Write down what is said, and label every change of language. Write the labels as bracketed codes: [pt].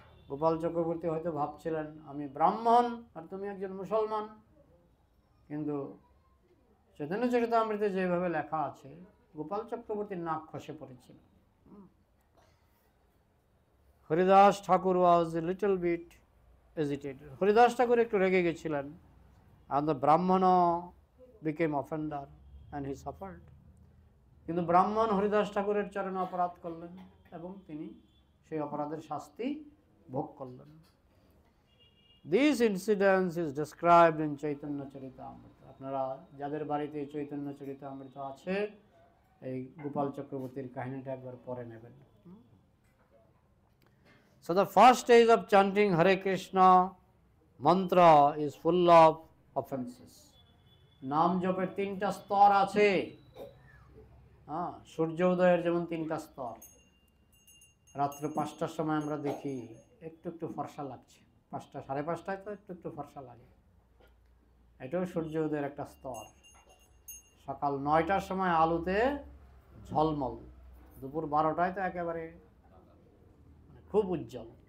[bn] গোপাল চক্রবর্তী হয়তো ভাবছিলেন আমি ব্রাহ্মণ আর তুমি একজন মুসলমান, কিন্তু চৈতন্য চরিতামৃতে যেভাবে লেখা আছে, গোপাল চক্রবর্তীর নাক খসে পড়েছিল। [en] Haridas Thakur was a little bit agitated. [bn] Haridas ঠাকুর একটু রেগে গেছিলেন, [en] and the Brahmana became offender and he suffered. [bn] কিন্তু ব্রাহ্মণ হরিদাস ঠাকুরের চরণে অপরাধ করলেন এবং তিনি সেই অপরাধের শাস্তি ভোগ করলেন। [en] This incident is described in Chaitanya Charitamrita. [bn] আপনারা যাদের বাড়িতে চৈতন্য চরিতামৃত আছে, এই গোপাল চক্রবর্তীর কাহিনীটা একবার পড়ে নেবেন। [en] So the first stage of chanting Hare Krishna mantra is full of offenses. [bn] নাম জপের 3টা স্তর আছে। সূর্য উদয়ের যেমন 3টা স্তর, রাত্র 5টার সময় আমরা দেখি একটু একটু ফর্সা লাগছে, 5টা 5:30টায় তো একটু একটু ফর্সা লাগে, এটাও সূর্য উদয়ের একটা স্তর। সকাল 9টার সময় আলোতে ঝলমল, দুপুর 12টায় তো একেবারে খুব উজ্জ্বল।